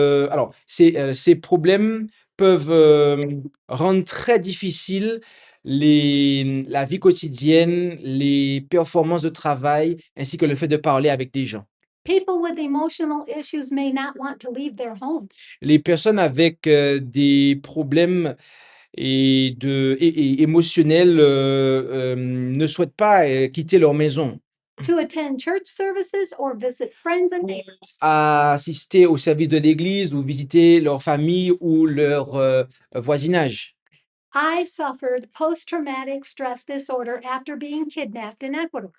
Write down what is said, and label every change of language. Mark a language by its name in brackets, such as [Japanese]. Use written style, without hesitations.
[French] alors ces problèmes peuvent, rendre très difficile la vie quotidienne, les performances de travail, ainsi que le fait de parler avec des gens. [English] People with emotional issues may not want to leave their homes. [French] Les personnes avec, des problèmes émotionnels, ne souhaitent pas, quitter leur maison, [English] To attend church services or visit friends and neighbors. [French] à assister au service de l'église ou visiter leur famille ou leur, voisinage. [English] I suffered post-traumatic stress disorder after being kidnapped in Ecuador.